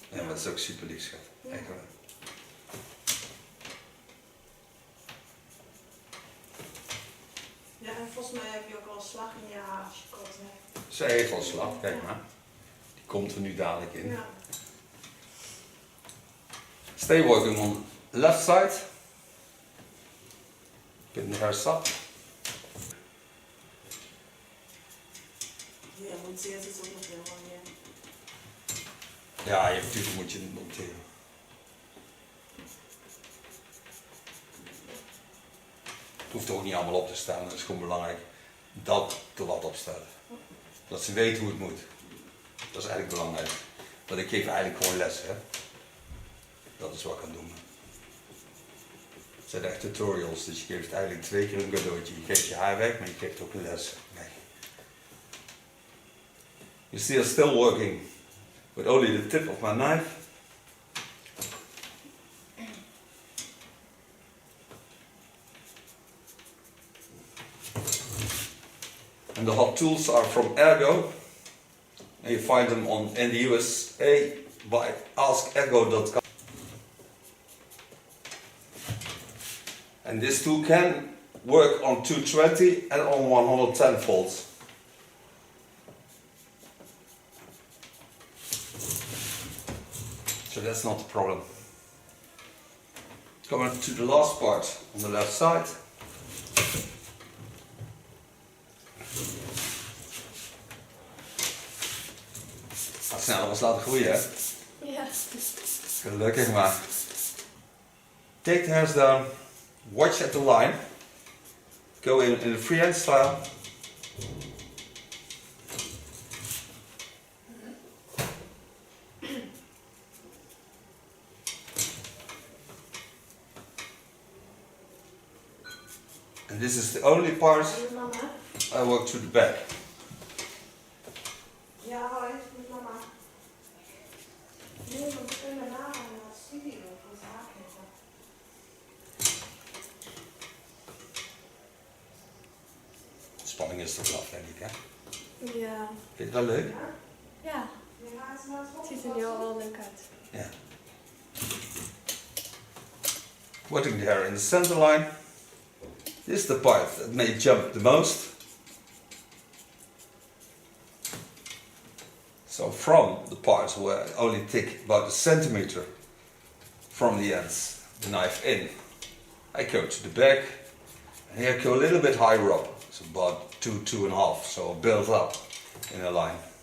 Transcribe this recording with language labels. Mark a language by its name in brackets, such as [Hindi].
[Dutch] Ja, maar dat is ook super lief, schat. Echt waar. Ja, en volgens mij heb je ook wel slag in je haar als je kort hebt. Zij heeft al slag, kijk maar. Die komt er nu dadelijk in. Ja. [English] Stay working on left side. Pin the hair up. [Dutch] Ja, monteert het ook nog helemaal niet. Ja, natuurlijk moet je het monteren. Het hoeft ook niet allemaal op te staan, het is gewoon belangrijk dat er wat op staat. Dat ze weten hoe het moet. Dat is eigenlijk belangrijk. Want ik geef eigenlijk gewoon les, hè. Dat is wat ik kan doen. Het zijn echt tutorials, dus je geeft eigenlijk 2 keer een cadeautje. Je geeft je haar weg, maar je geeft ook een les weg. [English] You see, I'm still working with only the tip of my knife. And the hot tools are from Ergo. And you find them in the USA by askergo.com. And this tool can work on 220 and on 110 volts. So that's not the problem. Coming to the last part on the left side. [Dutch] Gaat sneller was laten groeien, hè? Ja. Gelukkig maar. [English] Take the hairs down, watch at the line, go in the freehand style. And this is the only part [Dutch] Mama? [English] I work to the back. [Dutch] Ja, hoi, met mama. Nee, want ik ben daarna aan de studio voor het haarknippen. De spanning is er vanaf, denk ik, hè? Ja. Vind je het wel leuk? Ja? Ja. Je haar is nou Het ziet er nu al wel leuk uit. Ja. [English] Putting the hair in the center line. This is the part that may jump the most. So from the parts where I only take about a centimeter from the ends, the knife in, I go to the back, and here I go a little bit higher up, so about 2.5, so build up in a line.